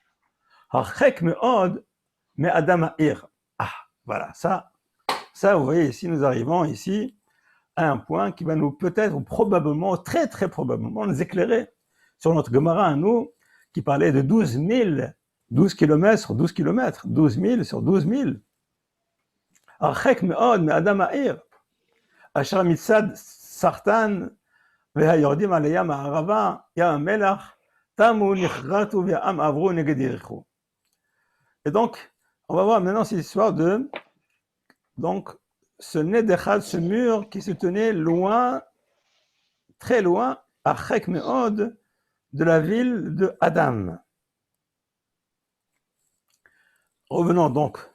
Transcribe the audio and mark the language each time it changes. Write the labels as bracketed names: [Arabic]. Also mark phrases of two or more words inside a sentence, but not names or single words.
[French] Mais Adam Ahir. Ah, voilà, ça, vous voyez, ici, nous arrivons ici à un point qui va nous peut-être ou probablement, très très probablement, nous éclairer sur notre Gemara à nous, qui parlait de 12 000, 12 km sur 12 km, 12 000 sur 12 000. [Hebrew] הרחק מאוד מאדם העיר, אשר מצד סרטן והיורדים על ים הערבה, ים המלח, תמו נחרטו והעם עברו נגד יריחו. [French] Et donc, on va voir maintenant cette histoire de donc, ce Nedechad, ce mur qui se tenait loin, très loin, à [Hebrew] חק מאוד, [French] de la ville de Adam. Revenons donc.